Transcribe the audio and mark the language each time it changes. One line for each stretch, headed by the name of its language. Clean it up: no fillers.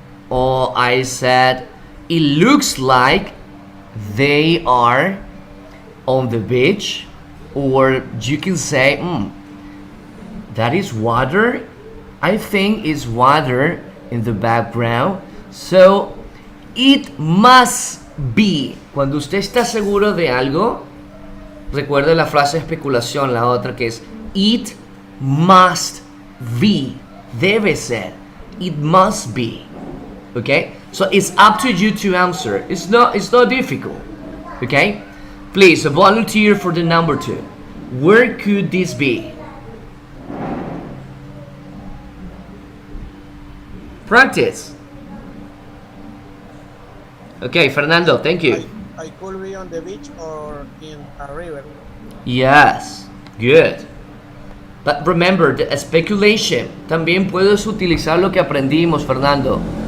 English: Or I said, it looks like they are on the beach. Or you can say, that is water. I think it's water in the background. So, it must be.
Spanish: Cuando usted está seguro de algo, recuerde la frase de especulación, la otra que es it must be.
English: Debe ser. It must be. Okay? So it's up to you to answer. It's not difficult. Okay? Please, a volunteer for the number 2. Where could this be? Practice. Okay, Fernando, thank you. I could be on the beach or in a river. Yes, good. But remember, the speculation.
Spanish: También puedes utilizar lo que aprendimos, Fernando.